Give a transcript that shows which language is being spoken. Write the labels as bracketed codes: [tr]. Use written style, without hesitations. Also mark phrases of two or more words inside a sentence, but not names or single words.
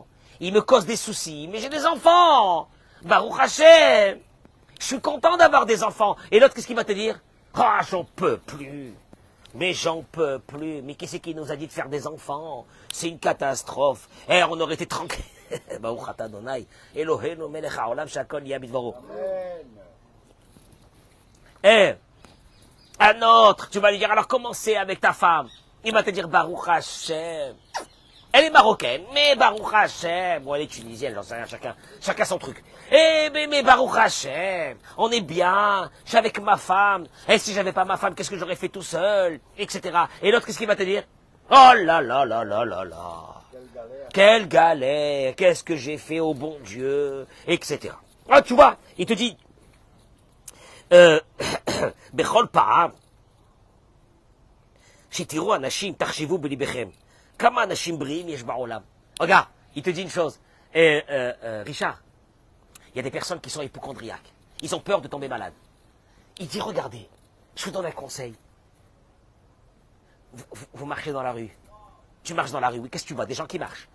[fr] Ils me causent des soucis, mais j'ai des enfants. [he] ברוך השם, [fr] je suis content d'avoir des enfants. Et l'autre, qu'est-ce qu'il va te dire? Ah, j'en peux plus. Mais j'en peux plus. Mais qui c'est qui nous a dit de faire des enfants? C'est une catastrophe. Eh, on aurait été tranquille. [he] ברוך אתה אדוני. אלוהינו מלך העולם שהכל יהיה בדברו. [fr] Eh, un autre, tu vas lui dire, alors comment c'est avec ta femme? Il va te dire, [he] ברוך השם. [fr] Elle est marocaine, mais [he] ברוך השם. [fr] Bon, elle est tunisienne, j'en sais rien, chacun son truc. Eh, mais [he] ברוך השם, [fr] on est bien, je suis avec ma femme. Et si j'avais pas ma femme, qu'est-ce que j'aurais fait tout seul? Etc. Et l'autre, qu'est-ce qu'il va te dire? Oh là là là là là là. Quelle galère, qu'est-ce que j'ai fait au bon Dieu, etc. Ah, tu vois, il te dit, [he] בכל פעם שתראו אנשים תרחיבו בלבבכם. כמה אנשים בריאים יש בעולם. [fr] Regarde, il te dit une chose, Richard, il y a des personnes qui sont hypocondriaques. Ils ont peur de tomber malade. Il dit, regardez, je vous donne un conseil. Vous marchez dans la rue. Tu marches dans la rue, oui, qu'est-ce que tu vois? Des gens qui marchent.